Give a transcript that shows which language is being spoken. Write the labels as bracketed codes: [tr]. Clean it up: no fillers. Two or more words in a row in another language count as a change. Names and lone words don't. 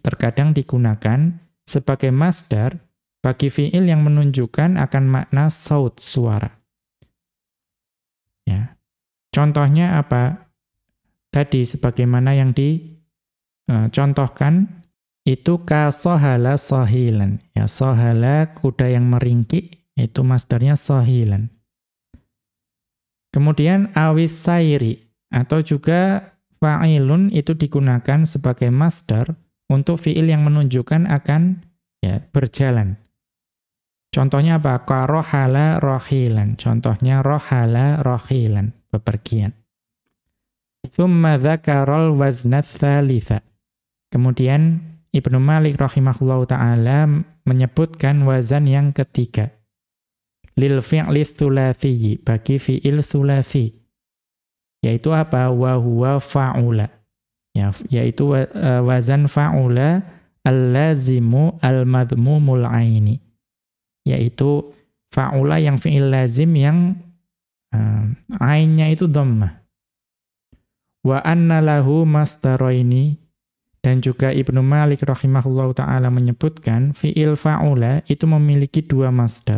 [id] Terkadang digunakan sebagai masdar bagi fi'il yang menunjukkan akan makna saut, suara. Ya. Contohnya apa? Tadi sebagaimana yang dicontohkan itu [ar] كصهل صهيلا. [id] Ya, sohala kuda yang meringkik, itu masdarnya sohilan. Kemudian awis sairi, atau juga fa'ilun itu digunakan sebagai masdar untuk fi'il yang menunjukkan akan, ya, berjalan. Contohnya apa? [ar] كرحل رحيلا. [id] Contohnya [ar] رحل رحيلا, [id] bepergian. [ar] ثم ذكر الوزن الثالث. [id] Kemudian Ibnu Malik [ar] رحمه الله تعالى [id] menyebutkan wazan yang ketiga. [ar] للفعل الثلاثي, [id] bagi fi'il tsulasi. Yaitu apa? [ar] وهو فعل. [id] ya, yaitu wazan [ar] فعل اللازم المضموم العين, [id] yaitu fa'ula yang fi'il lazim yang ainnya itu dhammah. [ar] وأن له مصدرين, [id] dan juga Ibnu Malik [ar] رحمه الله تعالى [id] menyebutkan fi'il fa'ula itu memiliki dua masdar.